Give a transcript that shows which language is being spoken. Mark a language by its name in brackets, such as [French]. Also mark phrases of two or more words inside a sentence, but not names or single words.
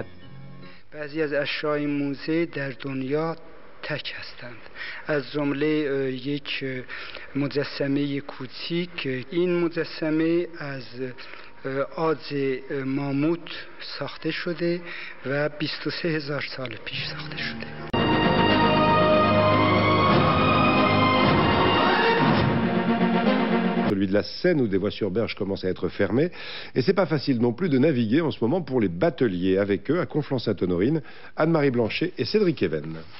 [Persian] بعضی از اشیاء موزه در دنیا تک هستند، از جمله یک مجسمه کوچیک. این مجسمه از عاج ماموت ساخته شده و 23,000 سال پیش ساخته شده. [French] Celui de la Seine où des voies sur berge commencent à être fermées. Et c'est pas facile non plus de naviguer en ce moment pour les bateliers. Avec eux, à Conflans-Sainte-Honorine, Anne-Marie Blanchet et Cédric Even.